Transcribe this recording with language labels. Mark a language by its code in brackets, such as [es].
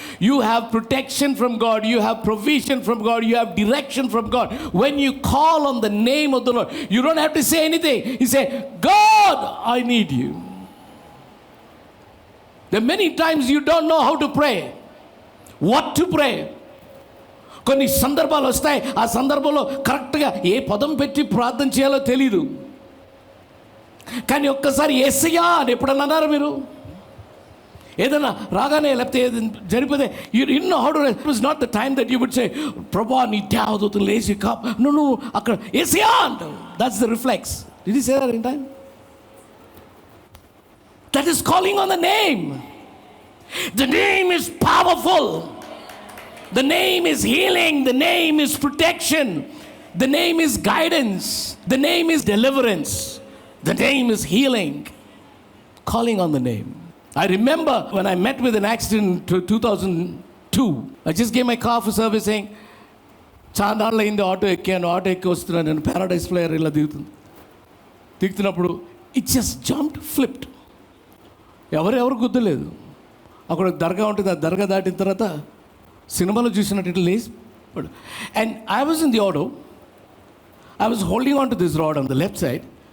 [en] You have protection from God. You have provision from God. You have direction from God. When you call on the name of the Lord, you don't have to say anything. You say, God, I need you. There are many times you don't know how to pray, what to pray. [te] కొన్ని సందర్భాలు వస్తాయి, ఆ సందర్భంలో కరెక్ట్గా ఏ పదం పెట్టి ప్రార్థన చేయాలో తెలీదు. కానీ ఒక్కసారి యేసయ్యా అని ఎప్పుడన్నా అన్నారా మీరు? ఏదైనా రాగానే లేకపోతే జరిగిపోతే [en] ఇన్నో how to it was not the time that you would say [te] ప్రభా నీ దేవదూతలు లేచి నువ్వు అక్కడ యేసయ్యా అంటావు. [en] That's the reflex. Did you say that in time? That is calling on the name. The name is powerful. The name is healing. The name is protection. The name is guidance. The name is deliverance. The name is healing. Calling on the name. I remember when I met with an accident in 2002. I just gave my car for servicing. [te] చాలాళ్ళు అయింది auto ఎక్కాను. Auto ఎక్కి వస్తున్నాను నేను. Paradise flyer ఇలా దిగుతున్నప్పుడు [en] It just jumped, flipped. [te] ఎవరు గుద్దలేదు. అక్కడ దర్గా ఉంటుంది, ఆ దర్గా దాటిన తర్వాత సినిమాలో చూసినట్టు ఇట్లా లేచి. [en] And I was in the auto. I was holding on to this rod on the left side.